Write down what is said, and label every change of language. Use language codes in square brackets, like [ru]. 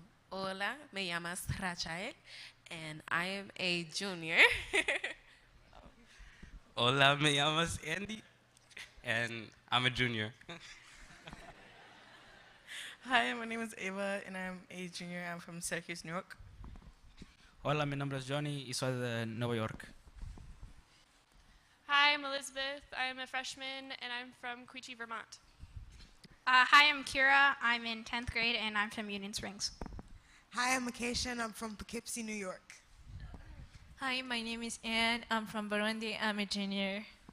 [es] Hola, me llamas [en] Rachael and I am a junior. [es] Hola, me llamas [en] Andy and I'm a junior. Hi, my name is Ava and I'm a junior. I'm from Syracuse, New York. [es] Hola, mi nombre es Johnny y soy de Nueva York. [en] Hi, I'm Elizabeth. I am a freshman and I'm from Quechee, Vermont. Hi, I'm Kira. I'm in 10th grade and I'm from Union Springs. Hi, I'm Acacia and I'm from Poughkeepsie, New York. Hi, my name is Anne. I'm from Burundi. I'm a junior.